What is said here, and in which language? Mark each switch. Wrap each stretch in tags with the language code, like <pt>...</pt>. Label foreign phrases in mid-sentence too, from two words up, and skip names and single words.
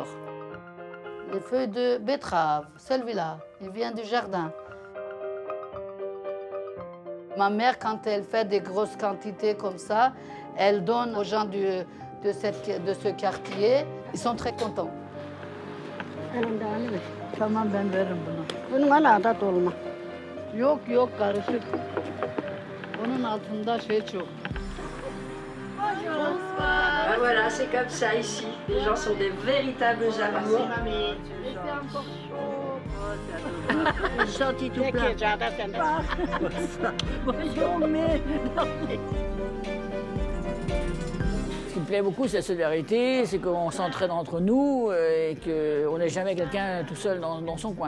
<fr>Les feuilles de betterave, celui-là, il vient du jardin. Ma mère, quand elle fait des grosses quantités comme ça, elle donne aux gens de ce quartier. Ils sont très contents.</fr> <tr>Tamam, ben veririm bunu. Bunun hala dolma. Yok yok karışık. Onun altında şey çok.</tr> <fr>Ah, voilà, c'est comme ça ici. Les gens sont des véritables amoureux. Sorti tout plein. Ce qui me plaît beaucoup, c'est la solidarité, c'est qu'on s'entraide entre nous et qu'on n'est jamais quelqu'un tout seul dans son coin.</fr>